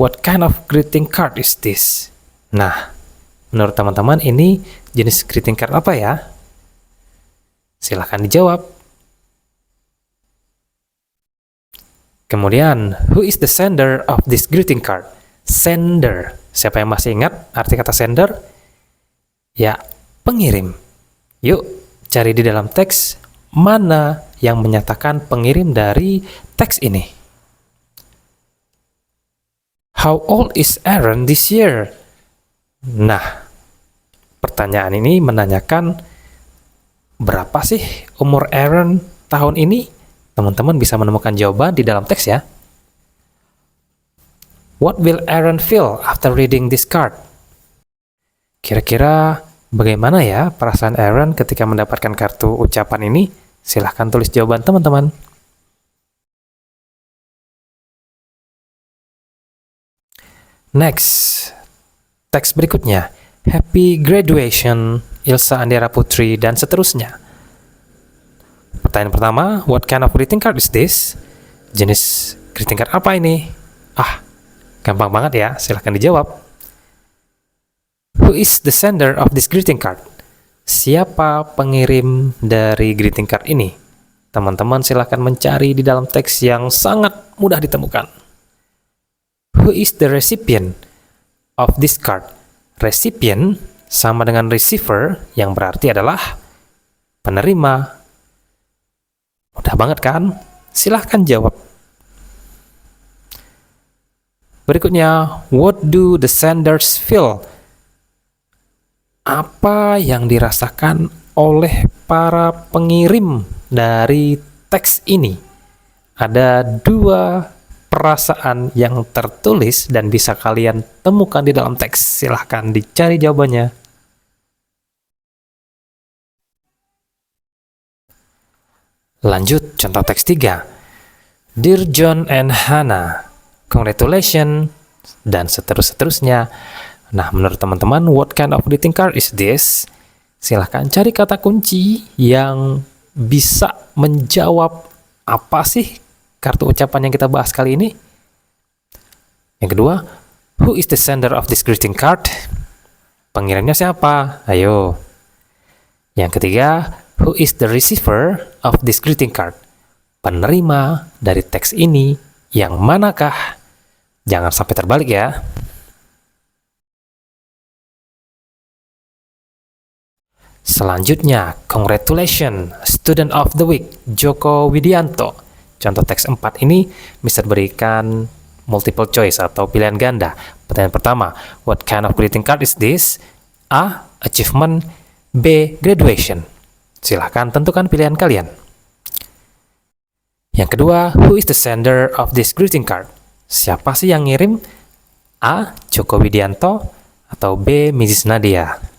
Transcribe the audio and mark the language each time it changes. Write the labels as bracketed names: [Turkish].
[English] What kind of greeting card is this? [Indonesian] Nah, menurut teman-teman ini jenis greeting card apa ya? Silahkan dijawab. [English] Kemudian, who is the sender of this greeting card? Sender. [Indonesian] Siapa yang masih ingat arti kata sender? Ya, pengirim. Yuk, cari di dalam teks mana yang menyatakan pengirim dari teks ini. [English] How old is Aaron this year? [Indonesian] Nah, pertanyaan ini menanyakan berapa sih umur Aaron tahun ini? Teman-teman bisa menemukan jawaban di dalam teks ya. [English] What will Aaron feel after reading this card? [Indonesian] Kira-kira bagaimana ya perasaan Aaron ketika mendapatkan kartu ucapan ini? Silahkan tulis jawaban teman-teman. Next, teks berikutnya. [English] Happy graduation, [Indonesian] Ilsa Andera Putri, dan seterusnya. Pertanyaan pertama, [English] what kind of greeting card is this? [Indonesian] Jenis [English] greeting card [Indonesian] apa ini? Gampang banget ya, silahkan dijawab. [English] Who is the sender of this greeting card? [Indonesian] Siapa pengirim dari greeting card ini? Teman-teman silahkan mencari di dalam teks yang sangat mudah ditemukan. [English] Who is the recipient of this card? [Indonesian] Recipient sama dengan receiver yang berarti adalah penerima. Mudah banget kan? Silahkan jawab. Berikutnya, [English] what do the senders feel? [Indonesian] Apa yang dirasakan oleh para pengirim dari teks ini? Ada 2 perasaan yang tertulis dan bisa kalian temukan di dalam teks. Silahkan dicari jawabannya. Lanjut, contoh teks 3. Dear John and Hannah, congratulations, dan seterusnya. Nah, menurut teman-teman, [English] what kind of greeting card is this? [Indonesian] Silahkan cari kata kunci yang bisa menjawab apa sih kartu ucapan yang kita bahas kali ini. Yang kedua, [English] who is the sender of this greeting card? [Indonesian] Pengirimnya siapa? Ayo. [English] Yang ketiga, who is the receiver of this greeting card? [Indonesian] Penerima dari teks ini yang manakah? Jangan sampai terbalik ya. Selanjutnya, [English] congratulations, student of the week, Joko Widianto. [Indonesian] Contoh teks 4 ini bisa berikan multiple choice atau pilihan ganda. Pertanyaan pertama, [English] what kind of greeting card is this? [Indonesian] A. Achievement. B. Graduation. Silahkan tentukan pilihan kalian. Yang kedua, [English] who is the sender of this greeting card? [Indonesian] Siapa sih yang ngirim? A. Joko Widianto atau B. Mrs. Nadia.